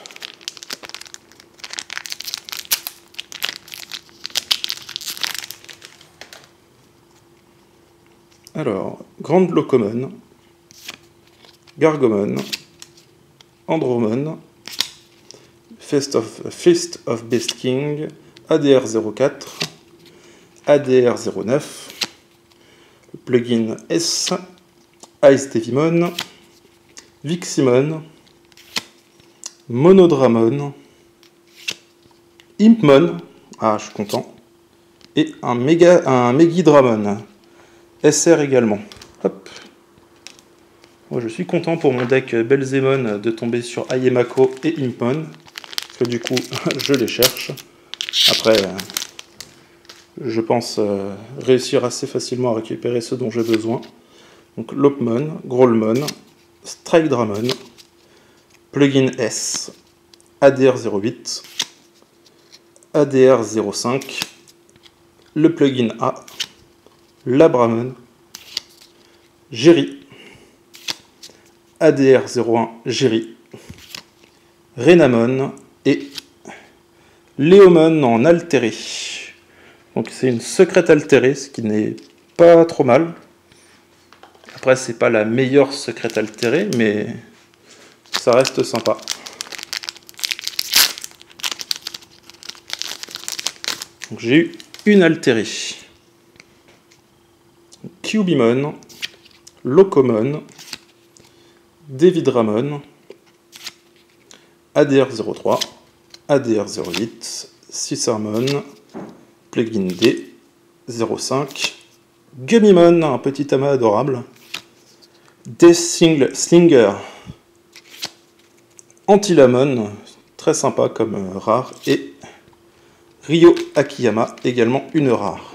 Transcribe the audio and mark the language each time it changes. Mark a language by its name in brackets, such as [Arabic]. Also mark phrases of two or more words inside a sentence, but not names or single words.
[French] Alors, Grand Locomon, Gargomon, Andromon, Fist of Beast King, ADR04, ADR09, le plugin S, Ice Devimon, Viximon, Monodramon, Impmon, ah je suis content, et un Megidramon, SR également. Hop. Moi, je suis content pour mon deck Belzémon de tomber sur Ayemako et Impmon, parce que du coup, je les cherche. Après, je pense réussir assez facilement à récupérer ceux dont j'ai besoin. Donc Lopmon, Growlmon, Strydramon, plugin S, ADR08, ADR05, le plugin A, Labramon, Jerry, ADR01 Jerry, Renamon et Léomon en altéré. Donc c'est une secrète altérée, ce qui n'est pas trop mal. Après, c'est pas la meilleure secrète altérée, mais ça reste sympa. Donc j'ai eu une altérée. Cubimon, Locomon, Devidramon, ADR03, ADR08, Cicermon, plugin D, 05, Gummimon, un petit amas adorable, Death Slinger, Antilamon, très sympa comme rare, et Ryo Akiyama, également une rare.